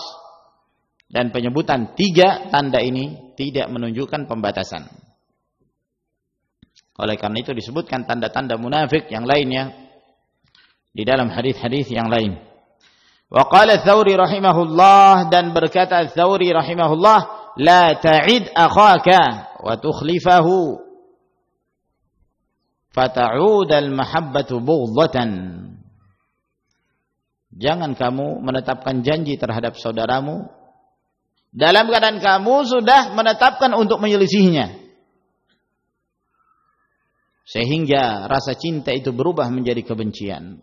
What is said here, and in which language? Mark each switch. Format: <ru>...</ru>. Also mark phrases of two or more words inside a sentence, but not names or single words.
<id>Dan penyebutan 3 tanda ini tidak menunjukkan pembatasan. Oleh karena itu disebutkan tanda-tanda munafik yang lainnya di dalam hadis-hadis yang lain.</id> <ar>وقال الثوري رحمه الله,</ar> <id>dan berkata Ats-Tsauri rahimahullah,</id> <ar>لا تعد أخاك وتخلفه فتعود المحبة بغضة.</ar> <id>Jangan kamu menetapkan janji terhadap saudaramu dalam keadaan kamu sudah menetapkan untuk menyelisihinya, sehingga rasa cinta itu berubah menjadi kebencian.</id>